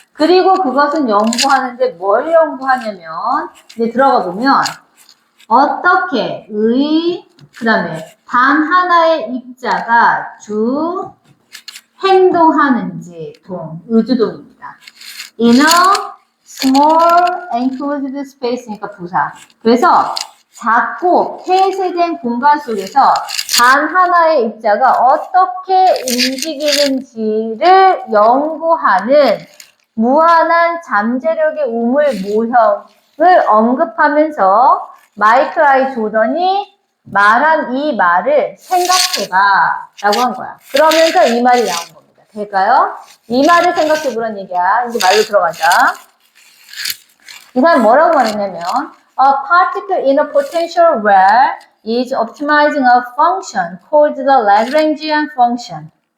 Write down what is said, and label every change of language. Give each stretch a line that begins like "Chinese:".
Korean: 그리고 그것은 연구하는데 뭘 연구하냐면 이제 들어가 보면 어떻게 그 다음에 단 하나의 입자가 주 행동하는지 의주동입니다.
English: In a small enclosed space니까
Korean: 부사. 그래서 작고 폐쇄된 공간 속에서 단 하나의 입자가 어떻게 움직이는지를 연구하는 무한한 잠재력의 우물 모형을 언급하면서 마이클 아이 조던이 말한 이 말을 생각해봐 라고 한 거야. 그러면서 이 말이 나온 겁니다. 될까요? 이 말을 생각해보란 얘기야. 이제 말로 들어가자. 이 사람 뭐라고 말했냐면
English: A particle in a potential where is optimizing a function called the Lagrangian function.